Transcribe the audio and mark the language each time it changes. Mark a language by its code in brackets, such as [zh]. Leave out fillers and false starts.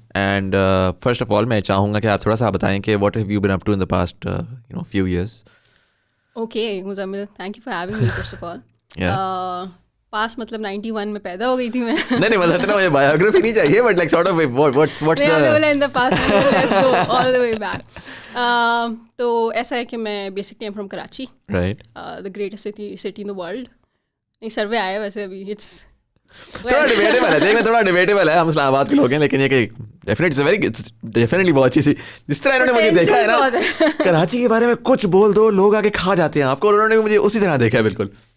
[en] and first of all [ur] میں چاہوں گا کہ آپ تھوڑا سا بتائیں کہ [en] What have you been up to in the past few years. Okay Muzammil, thank you for having me first of all. [ur] پاس مطلب 91 میں پیدا ہو گئی تھی میں. نہیں مطلب اتنا مجھے بایوگرافی نہیں چاہیے، [en] But like sort of what's in the past, let's go all the way back. [ur] تو ایسا ہے کہ میں basically [en] Am from Karachi, right, the greatest city in the world. [ur] نہیں سروے آیا ویسے ابھی، [en] it's [ur] تھوڑا ڈیبیٹیبل ہے. دیکھ میں تھوڑا ڈیبیٹیبل ہے، ہم اسلام آباد کے لوگ ہیں، لیکن یہ کہ ڈیفینیٹلی بہت اچھی سی. جس طرح انہوں نے مجھے دیکھا ہے نا کراچی کے بارے میں کچھ بول دو لوگ آگے کھا جاتے ہیں آپ کو، انہوں نے مجھے اسی طرح دیکھا ہے بالکل.